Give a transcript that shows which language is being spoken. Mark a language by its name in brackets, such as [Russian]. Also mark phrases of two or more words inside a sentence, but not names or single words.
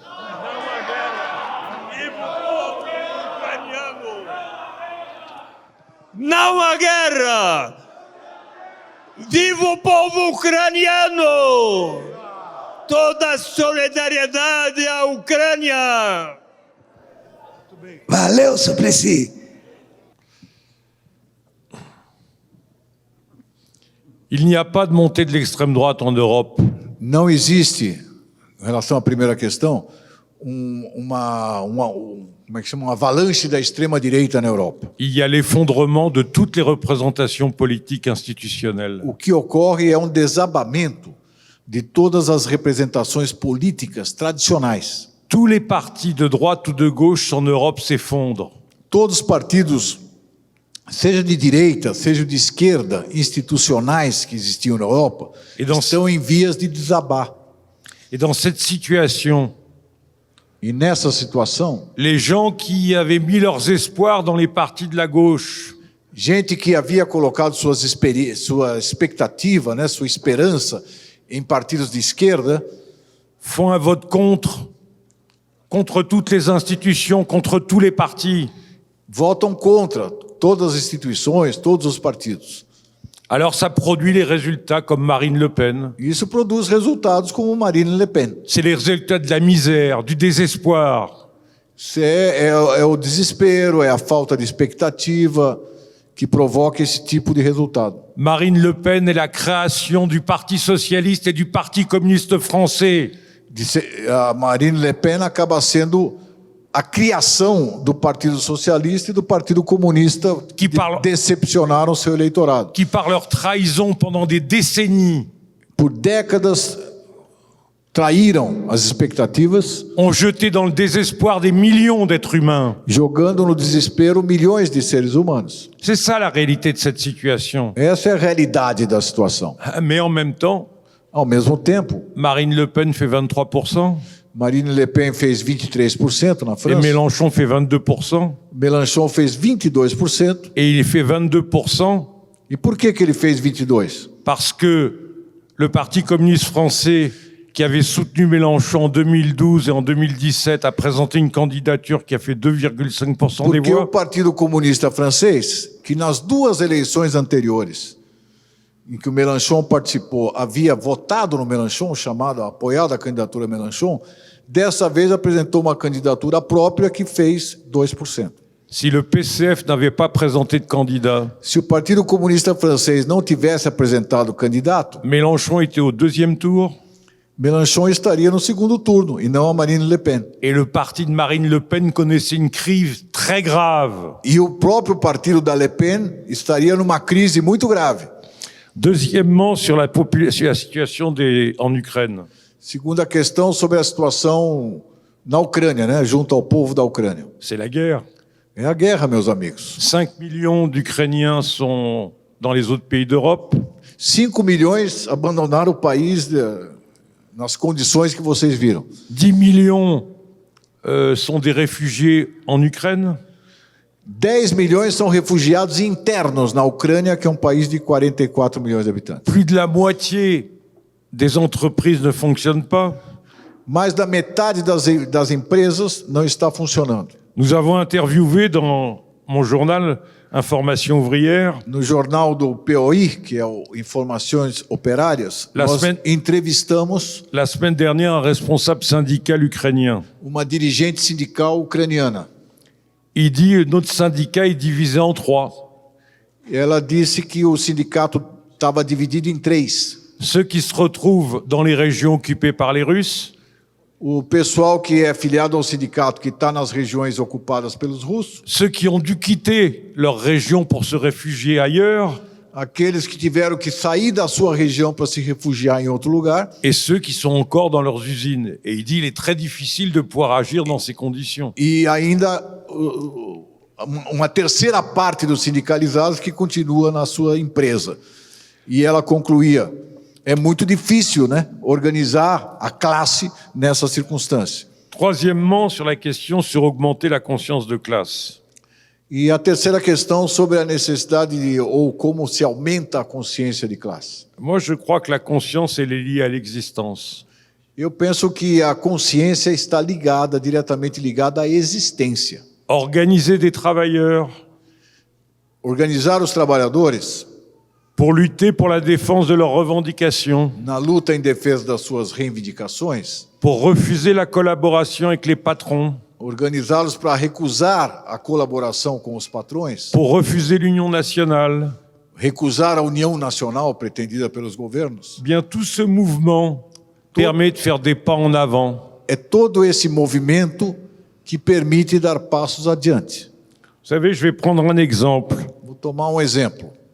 [Portuguese] Não há guerra! Viva o povo ucraniano! Toda a solidariedade à Ucrânia! Valeu, Suplicy. [French] Il n'y a pas de montée de l'extrême droite en Europe. [Portuguese] Não existe, em relação à primeira questão, como é que chama? Uma avalanche da extrema-direita na Europa. [French] Il y a l'effondrement de toutes les représentations politiques institutionnelles. [Portuguese] O que ocorre é um desabamento de todas as representações políticas tradicionais. [French] Tous les partis de droite ou de gauche en Europe s'effondrent. [Portuguese] Todos os partidos, seja de direita, seja de esquerda, institucionais que existiam na Europa, estão em vias de desabar. [French] Et dans cette situation, [Portuguese] E nessa situação, [French] les gens qui avaient mis leurs espoirs dans les partis de la gauche, [Portuguese] gente que havia colocado sua expectativa, né, sua esperança em partidos de esquerda, [French] font un vote contre toutes les institutions, contre tous les partis. [Portuguese] votam contra todas as instituições, todos os partidos. [French] Alors ça produit les résultats comme Marine Le Pen. [Portuguese] Isso produz resultados como Marine Le Pen. [French] C'est les résultats de la misère, du désespoir. [Portuguese] É o desespero, é a falta de expectativa que provoca esse tipo de resultado. [French] Marine Le Pen est la création du Parti socialiste et du Parti communiste français. [Portuguese] A Marine Le Pen acaba sendo a criação do Partido Socialista e do Partido Comunista que decepcionaram seu eleitorado. [French] Qui par leur trahison pendant des décennies [Portuguese] por décadas traíram as expectativas, [French] ont jeté dans le désespoir des millions d'êtres humains. [Portuguese] Jogando no desespero milhões de seres humanos. [French] C'est ça la réalité de cette situation. [Portuguese] Essa é a realidade da situação. [French] Mais en même temps, [Portuguese] ao mesmo tempo, [French] Marine Le Pen fait 23%. [Portuguese] Marine Le Pen fez 23% na França. [French] Et Mélenchon fait 22%. [Portuguese] Mélenchon fez 22%. [French] Et il fait 22%. [Portuguese] E por que ele fez 22%? [French] Parce que le Parti communiste français, qui avait soutenu Mélenchon en 2012 et en 2017, a présenté une candidature qui a fait 2,5% des [Portuguese] Porque [French] voix. [Portuguese] o Partido Comunista Francês, que nas duas eleições anteriores, em que o Mélenchon participou, havia votado no Mélenchon, apoiado a candidatura Mélenchon, dessa vez apresentou uma candidatura própria que fez 2%. [French] Si le PCF n'avait pas présenté de candidat, [Portuguese] se o Partido Comunista Francês não tivesse apresentado candidato, [French] Mélenchon était au deuxième tour. [Portuguese] Mélenchon estaria no segundo turno e não a Marine Le Pen. [French] Et le parti de Marine Le Pen connaissait une crise très grave. [Portuguese] E o próprio partido da Le Pen estaria numa crise muito grave. [French] Deuxièmement, sur la situation en Ukraine. [Portuguese] Segunda questão sobre a situação na Ucrânia, né, junto ao povo da Ucrânia. [French] C'est la guerre. [Portuguese] É a guerra, meus amigos. [French] 5 millions d'Ukrainiens sont dans les autres pays d'Europe. [Portuguese] 5 milhões abandonaram o país nas condições que vocês viram. [French] 10 millions sont des réfugiés en Ukraine. [Portuguese] 10 milhões são refugiados internos na Ucrânia, que é um país de 44 milhões de habitantes. [French] Plus de la moitié des entreprises ne fonctionnent pas. [Portuguese] Mais da metade das empresas não está funcionando. [French] Nous avons interviewé dans mon journal Information ouvrière. [Portuguese] No jornal do POI, que é o Informações Operárias, nós entrevistamos [French] la semaine dernière un responsable syndical ukrainien. [Portuguese] Uma dirigente sindical ucraniana. [French] Il dit notre syndicat est divisé en 3. [Portuguese] Ela disse que o sindicato estava dividido em 3. [French] Ceux qui se retrouvent dans les régions occupées par les Russes. [Portuguese] O pessoal que é filiado ao sindicato que está nas regiões ocupadas pelos russos. [French] Ceux qui ont dû quitter leur région pour se réfugier ailleurs. [Portuguese] Aqueles que tiveram que sair da sua região para se refugiar em outro lugar. [French] Et ceux qui sont encore dans leurs usines. Et il dit il est très difficile de pouvoir agir dans ces conditions. [Portuguese] E ainda uma terceira parte dos sindicalizados que continua na sua empresa. E ela concluía: é muito difícil, né, organizar a classe nessa circunstância. [French] Troisièmement, sur la question sur augmenter la conscience de classe. [Portuguese] E a terceira questão sobre a necessidade ou como se aumenta a consciência de classe. [French] Moi, je crois que la conscience elle est liée à l'existence. [Portuguese] Eu penso que a consciência está diretamente ligada à existência. [French] Organiser des travailleurs. [Portuguese] Organizar os trabalhadores. [French] Pour lutter pour la défense de leurs revendications. [Portuguese] Na luta em defesa das suas reivindicações. [French] Pour refuser la collaboration avec les patrons. [Portuguese] Organizá-los para recusar a colaboração com os patrões. [French] Pour refuser l'union nationale. [Portuguese] Recusar a união nacional pretendida pelos governos. [French] Bien, tout ce mouvement permet de faire des pas en avant. [Portuguese] É todo esse movimento que permite dar passos adiante. [French] Vous savez, je vais prendre un exemple. [Portuguese] Vou tomar um exemplo.